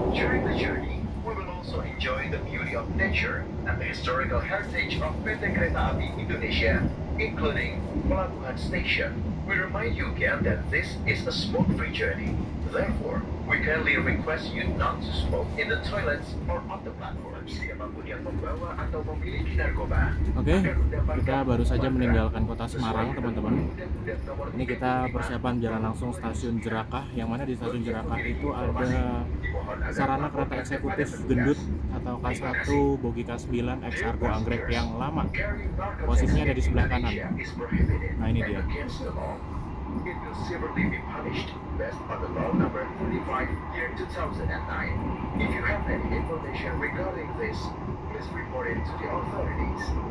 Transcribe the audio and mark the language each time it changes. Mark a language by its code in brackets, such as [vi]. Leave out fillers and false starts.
[en] During the journey, we will also enjoy the beauty of nature and the historical heritage of PT Kereta Api Indonesia, including Pelabuhan Station. We remind you again that this is a smoke-free journey. Therefore, we kindly request you not to smoke in the toilets or on the platform. [id] Siapapun yang membawa atau memiliki narkoba. Oke, kita baru saja meninggalkan kota Semarang, teman-teman. Ini kita persiapan jalan langsung stasiun Jerakah, yang mana di stasiun Jerakah itu ada sarana kereta eksekutif gendut atau K1 bogi K9 X Argo Anggrek yang lama. Posisinya ada di sebelah kanan. Nah, ini dia. [en] It will severely be punished based on the law number 45 year 2009. If you have any information regarding this, please report it to the authorities.